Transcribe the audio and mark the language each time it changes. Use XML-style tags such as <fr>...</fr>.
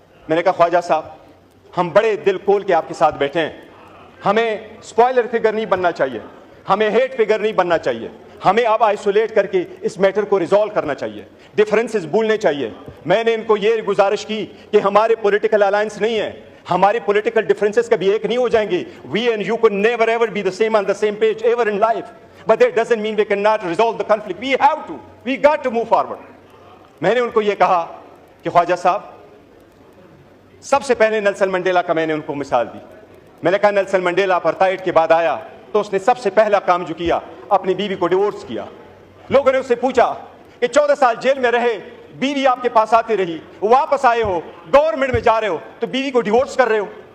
<ur>میں نے کہا خواجہ صاحب ہم بڑے دل کھول کے آپ کے ساتھ بیٹھے ہیں, ہمیں اسپوائلر فگر نہیں بننا چاہیے, ہمیں ہیٹ فگر نہیں بننا چاہیے, ہمیں اب آئسولیٹ کر کے اس میٹر کو ریزالو کرنا چاہیے, ڈفرینسز بھولنے چاہیے. میں نے ان کو یہ گزارش کی کہ ہمارے پولیٹیکل الائنس نہیں ہے, ہمارے پولیٹیکل ڈفرینسز کبھی ایک نہیں ہو جائیں گے.</ur> <en>We and you could never ever be the same on the same page ever in life, but that doesn't mean we cannot resolve the conflict. We got to move forward.</en> <ur>میں نے ان کو یہ کہا کہ خواجہ صاحب سب سے پہلے نیلسن منڈیلا کا میں نے ان کو مثال دی. میں نے کہا نیلسن منڈیلا اپارتھائڈ کے بعد آیا تو اس نے سب سے پہلا کام جو کیا اپنی بیوی کو ڈیورس کیا. لوگوں نے اس سے پوچھا کہ 14 سال جیل میں رہے, بیوی آپ کے پاس آتی رہی, واپس آئے ہو, گورنمنٹ میں جا رہے ہو تو بیوی کو ڈیورس کر رہے ہو.</ur>